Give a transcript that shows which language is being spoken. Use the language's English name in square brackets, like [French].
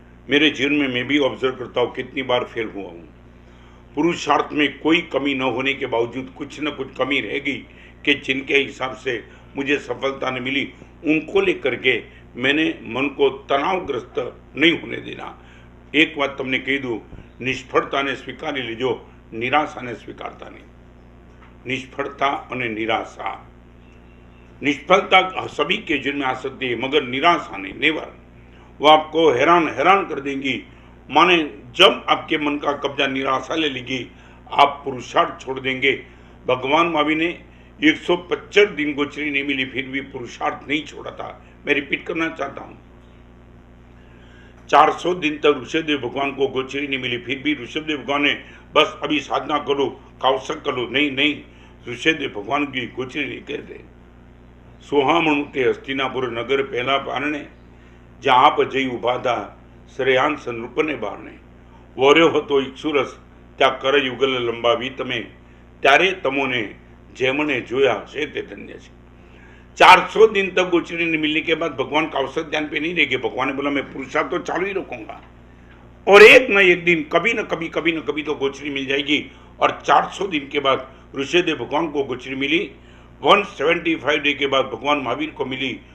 [Hindi] मेरे जीवन में मैं भी ऑब्जर्व करता हूँ कितनी बार फेल हुआ हूँ। पुरुषार्थ में कोई कमी न होने के बावजूद कुछ न कुछ कमी रहेगी कि जिनके हिसाब से मुझे सफलता न मिली, उनको लेकर के मैंने मन को तनावग्रस्त नहीं होने देना। एक बात [Gujarati] તમને કહી દઉં, નિષ્ફળતાને સ્વીકારી લીજો, નિરાશાને સ્વીકારતા નહીં। [Hindi] निष्फलता और निराशा, निष्फलता सभी के जीवन में आ सकती है, मगर निराशा नहीं, नेवर। वो आपको हैरान कर देंगी। माने जब आपके मन का कब्जा निराशा ले लेगी, आप पुरुषार्थ छोड़ देंगे। भगवान महावीर ने 125 दिन गोचरी नहीं मिली, फिर भी पुरुषार्थ नहीं छोड़ा था। मैं रिपीट करना चाहता हूं, 400 दिन तक ऋषभदेव भगवान को गोचरी नहीं मिली, फिर भी ऋषभदेव भगवान ने बस अभी साधना करो, कावसक करो, नहीं, ऋषभदेव भगवान की गोचरी नहीं कहते। [Gujarati] सोहामणु ते हस्तिनापुर नगर पहला पारणे, જ્યાં આપ જઈ ઉભા था શ્રેયાંશ નૃપને બારણે, વોર્યો હતો ઇક્ષુરસ ત્યાં કરજ યુગલ લંબાવી તમે, ત્યારે તમોને જેમણે જોયા છે તે ધન્ય છે। [Hindi] 400 दिन तक गोचरी नहीं मिलने के बाद भगवान का अवसर ध्यान पे नहीं देंगे। भगवान ने बोला मैं पुरुषार्थ तो चालू ही रखूंगा, और एक न एक दिन कभी न कभी तो गोचरी मिल जाएगी। और 400 दिन के बाद ऋषभदेव भगवान को गोचरी मिली, 175 डे के बाद भगवान महावीर को मिली।